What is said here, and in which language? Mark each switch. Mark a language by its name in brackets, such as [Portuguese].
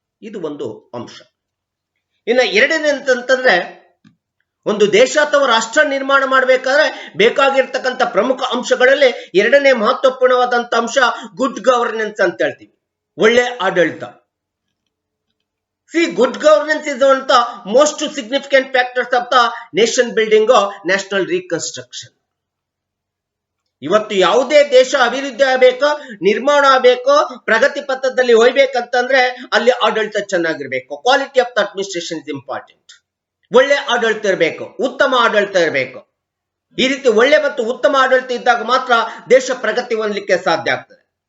[Kannada] ಇದು ಒಂದು ಅಂಶ. ಇನ್ನು ಎರಡನೇ ಅಂತಂದ್ರೆ, ಒಂದು ದೇಶ ಅಥವಾ ರಾಷ್ಟ್ರ ನಿರ್ಮಾಣ ಮಾಡಬೇಕಾದ್ರೆ ಬೇಕಾಗಿರ್ತಕ್ಕಂಥ ಪ್ರಮುಖ ಅಂಶಗಳಲ್ಲಿ ಎರಡನೇ ಮಹತ್ವಪೂರ್ಣವಾದಂತ ಅಂಶ ಗುಡ್ ಗವರ್ನೆನ್ಸ್ ಅಂತ ಹೇಳ್ತೀವಿ, ಒಳ್ಳೆ ಆಡಳಿತ. [English] good governance is one of the most significant factors of the nation building or national reconstruction. [Kannada] ಇವತ್ತು ಯಾವುದೇ ದೇಶ ಅಭಿವೃದ್ಧಿ ಆಗಬೇಕು, ನಿರ್ಮಾಣ ಆಗಬೇಕು, ಪ್ರಗತಿ ಪಥದಲ್ಲಿ ಹೋಗ್ಬೇಕಂತಂದ್ರೆ ಅಲ್ಲಿ ಆಡಳಿತ ಚೆನ್ನಾಗಿರ್ಬೇಕು. [English] Quality of the administration is important. [Kannada] ಒಳ್ಳೆ ಆಡಳಿತ ಇರಬೇಕು, ಉತ್ತಮ ಆಡಳಿತ ಇರಬೇಕು. ಈ ರೀತಿ ಒಳ್ಳೆ ಮತ್ತು ಉತ್ತಮ ಆಡಳಿತ ಇದ್ದಾಗ ಮಾತ್ರ ದೇಶ ಪ್ರಗತಿ ಹೊಂದಲಿಕ್ಕೆ ಸಾಧ್ಯ ಆಗ್ತದೆ.